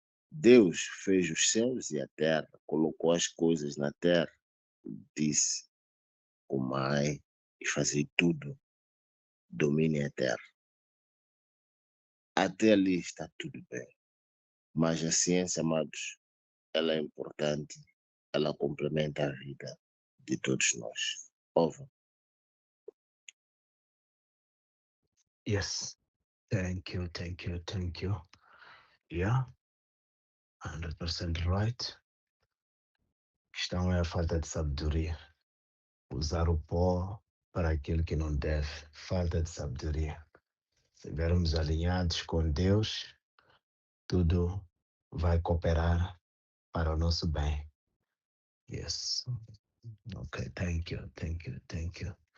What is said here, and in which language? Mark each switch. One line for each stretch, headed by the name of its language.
Portuguese: Deus fez os céus e a terra, colocou as coisas na terra, disse: comai e fazei tudo, domine a terra. Até ali está tudo bem. Mas a ciência, amados, ela é importante, ela complementa a vida de todos nós.
English: Over. Yes. Thank you, thank you, thank you. Yeah, 100% right.
Portuguese: A questão é a falta de sabedoria. Usar o pó para aquilo que não deve. Falta de sabedoria. Se estivermos alinhados com Deus, tudo vai cooperar para o nosso bem.
English: Yes. Okay, thank you, thank you, thank you.